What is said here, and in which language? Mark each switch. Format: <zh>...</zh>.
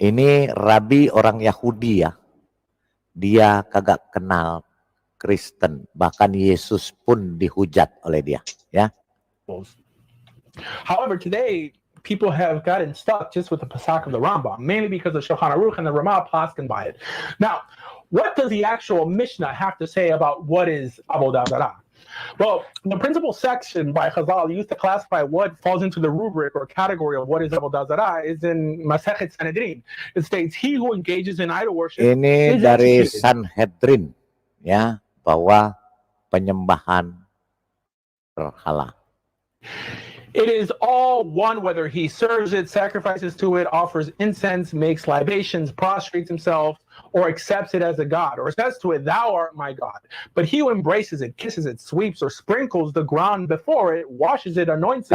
<id>Ini Rabi orang Yahudi ya, dia kagak kenal Kristen, bahkan Yesus pun dihujat oleh dia ya.</id> <en>However, today people have gotten stuck just with the Pesach of the Rambam, mainly because the Shulchan Aruch and the Ramah paskin by it. Now, what does the actual Mishnah have to say about what is avodah zarah? Well, the principal section by Chazal used to classify what falls into the rubric or category of what is avodah zarah is in Masechet Sanhedrin. It states, "He who engages in idol worship</en> <id>Ini</id> <en>is</en> <id>dari</id> <en>executed."</en> <id>Sanhedrin ya, bahwa penyembahan berhala.</id> <en>It is all one, whether he serves it, sacrifices to it, offers incense, makes libations, prostrates himself, or accepts it as a god, or says to it, "Thou art my God." But he who embraces it, kisses it, sweeps or sprinkles the ground before it, washes it, anoints it,</en>